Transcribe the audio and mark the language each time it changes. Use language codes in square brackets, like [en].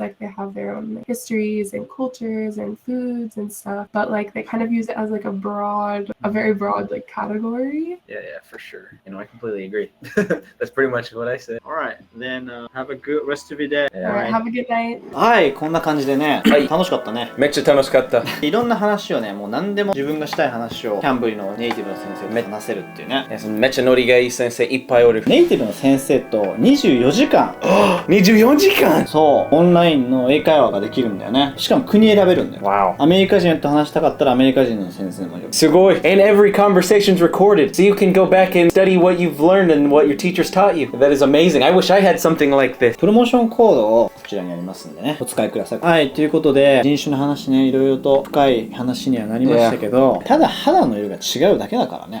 [en] Like they have their own like, histories and cultures and foods and stuff, but like they kind of use it as like a very broad like category. Yeah, for sure. You know, I completely agree. That's pretty much what I said. Alright, then have a good rest of your day. All right, have a good night. [ja] はい、こんな感じでね、はい楽しかったね。めっちゃ楽しかった。いろんな話をね、もう何でも自分がしたい話をキャンブリのネイティブの先生と話せるっていうね。めっちゃノリがいい先生いっぱいおる。ネイティブの先生と24時間 24時間そう、オンラインの英会話ができるんだよね。しかも国選べるんだよ。 [en] Wow. [ja] アメリカ人と話したかったらアメリカ人の先生もいる。すごい [en] And every conversation's recorded, so you can go back and study what you've learned and what your teachers taught you. That is amazing. I wish I had something like this. [ja] プロモーションコードをこちらにありますんでね、お使いください。はい、ということで、人種の話ね、いろいろと深い話にはなりましたけど、ただ肌の色が違うだけだからね。